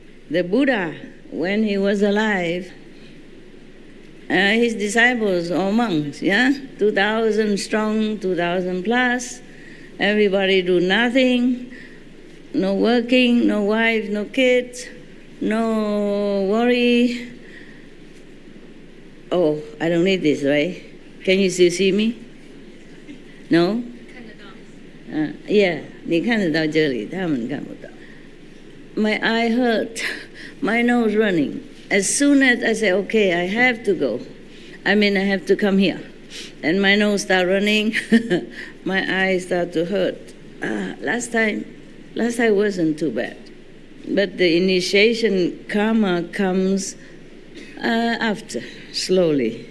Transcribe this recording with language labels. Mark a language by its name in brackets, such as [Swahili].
[English] The Buddha, when he was alive, his disciples, all monks, 2,000 strong, 2,000 plus, everybody do nothing, no working, no wife, no kids, no worry. Oh, I don't need this, right? Can you still see me? No? [Chinese] 看得到。 [English] Yeah, [Chinese] 你看得到这里，他们看不到。 [English] My eye hurt, my nose running. As soon as I say, okay, I have to go, I have to come here. And my nose start running, my eyes start to hurt. Last time wasn't too bad. But the initiation karma comes after, slowly.